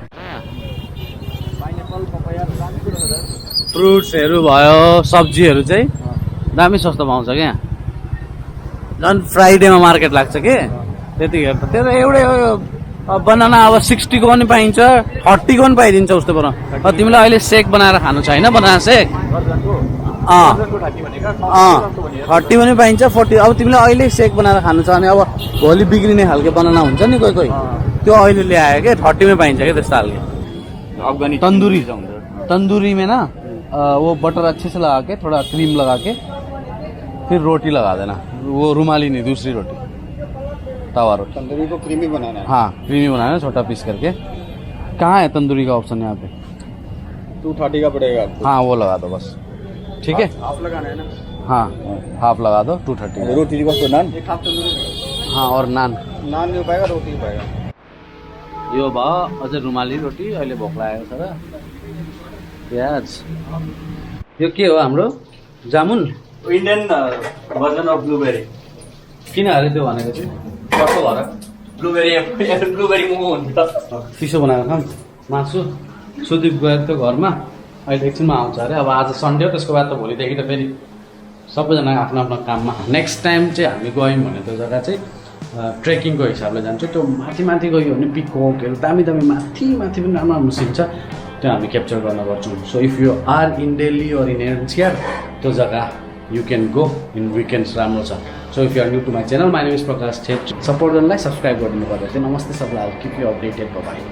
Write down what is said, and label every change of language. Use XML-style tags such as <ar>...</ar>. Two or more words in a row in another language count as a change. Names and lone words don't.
<ne>फ्रुट्सहरू भयो सब्जीहरू चाहिँ दामी सस्तो पाउँछ क्या झन् फ्राइडेमा मार्केट लाग्छ कि त्यतिखेर त त्यो एउटै बनाना अब 60 को पनि पाइन्छ 30 को पनि पाइदिन्छ उस्तो पर तिमीलाई अहिले सेक बनाएर खानु छ होइन बनाना सेक 30 पनि पाइन्छ 40 अब तिमीलाई अहिले सेक बनाएर खानु छ भने अब भोलि बिग्रिने खालको बनाना हुन्छ नि कोही त्यो अहिले ल्यायो क्या 30 में पाइन्छ क्या त्यस्तो खालको</ne> <hi>अफगानी तंदूरी में ना वो बटर अच्छे से लगा के थोड़ा क्रीम लगा के फिर रोटी लगा देना वो रुमाली नहीं दूसरी रोटी तवा रोटी तंदूरी को क्रीमी बनाना है हाँ क्रीमी बनाना है छोटा पीस करके कहाँ है तंदूरी का ऑप्शन यहाँ पे 230 का पड़ेगा हाँ वो लगा दो बस ठीक है हाफ लगाना है ना हाँ हाफ लगा दो 230 रोटी को तो नान एक हाफ तंदूरी हाँ और नान नहीं पाएगा रोटी पाएगा</hi> <ne>यो भयो अझै रुमाली रोटी अहिले भोक लागेको छ र प्याज यो के हो हाम्रो जामुन</ne> <en>Indian version of blueberry</en> <ne>किन अरे त्यो भनेको चाहिँ कस्तो भएर ब्लूबेरी मोमो हुन्छ चिसो बनाएर खाऊँ मासु सुदीप गएर त्यो घरमा अहिले एकछिनमा आउँछ अरे अब आज सन्डे हो त्यसको बाद त भोलिदेखि त फेरि सबैजना आफ्नो आफ्नो काममा</ne> <en>next time</en> <ne>चाहिँ हामी गयौँ भने त्यो जग्गा चाहिँ ट्रेकिङको हिसाबले जान्छु त्यो माथि गयो भने पिककहरू दामी माथि पनि राम्रो राम्रो सिन छ त्यो हामी क्याप्चर गर्न गर्छौँ</ne> <en>so if you are in Delhi or in NCR</en> <ne>त्यो जग्गा</ne> <en>you can go in weekends</en> <ne>राम्रो छ</ne> <en>so if you are new to my channel my name is Prakash Chhetri</en> <ne>सपोर्ट गर्नलाई सब्सक्राइब गरिदिनु पर्छ नमस्ते सबलाई</ne> <en>keep you updated bye</en>